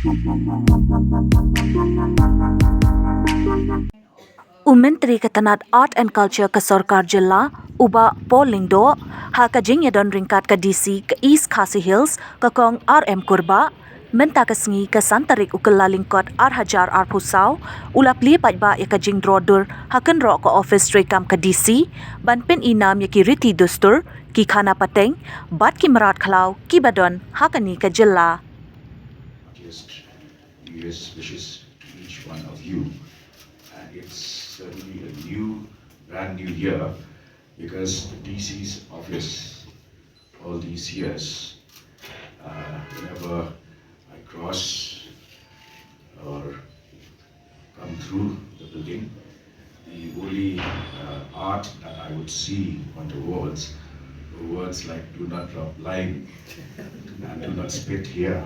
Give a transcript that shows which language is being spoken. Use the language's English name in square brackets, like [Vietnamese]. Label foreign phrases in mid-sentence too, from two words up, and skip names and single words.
[Khasi] Myntri ke tnat [English] art and culture [Khasi] ke sorkar Jylla, Bah Paul Lyngdoh, ha ke jingia don ryngkat ke DC ke East Khasi Hills ke kong R M Kurbah, mynta ke sngi ke tarik kyllalyngkot hajar pusau, ula Plie paidbah ya ke jingdro dur ha kynroh ke Ophis treikam ke DC, ban pin inam ya ki riti dustur, khana pateng, bat ki mrad khlaw, kiba don ha ke ni ke Jylla. [English] Just New Year's wishes to each one of you. And it's certainly a brand new year, because the DC's office all these years, whenever I cross or come through the building, the only art that I would see on the walls were words like "do not drop line" and "do not spit here."